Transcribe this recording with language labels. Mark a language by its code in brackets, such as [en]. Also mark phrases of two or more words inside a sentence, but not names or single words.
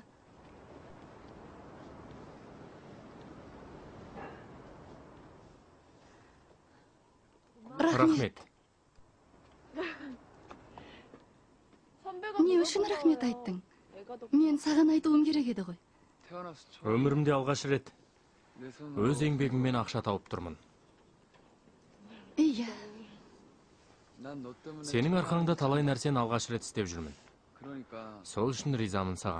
[kk] Рахмет. Не үшін рахмет айттың? Мен саған айтуым керек еді ғой. [ko] 태어나서 처음 [kk] Өмірімде алғаш рет [ko] 내 손으로 [kk] өз еңбегіммен ақша тауып тұрмын. Иә, [ko] 난너 때문에 [kk] Сенің арқаңда талай нәрсені алғаш рет істеп жүрмін. [ko] 그러니까 [kk] Сол үшін ризамын саған.